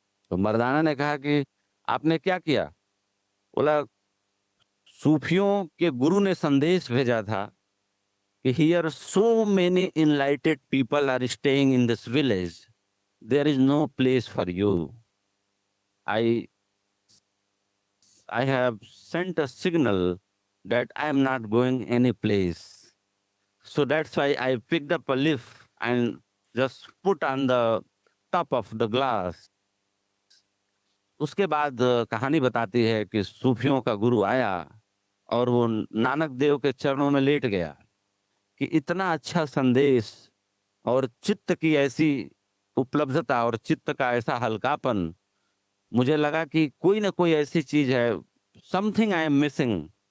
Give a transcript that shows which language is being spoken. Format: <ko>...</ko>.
<hi>तो मर्दाना ने कहा कि आपने क्या किया? बोला सूफियों के गुरु ने संदेश भेजा था कि</hi> <en>Here so many enlightened people are staying in this village, there is no place for you. I I have sent a signal that I am not going any place. So that's why I picked up a leaf and just put on the top of the glass.</en> <hi>उसके बाद कहानी बताती है कि सूफियों का गुरु आया और वो नानक देव के चरणों में लेट गया कि इतना अच्छा संदेश और चित्त की ऐसी उपलब्धता और चित्त का ऐसा हल्कापन, मुझे लगा कि कोई ना कोई ऐसी चीज है,</hi> <en>Something I am missing.</en>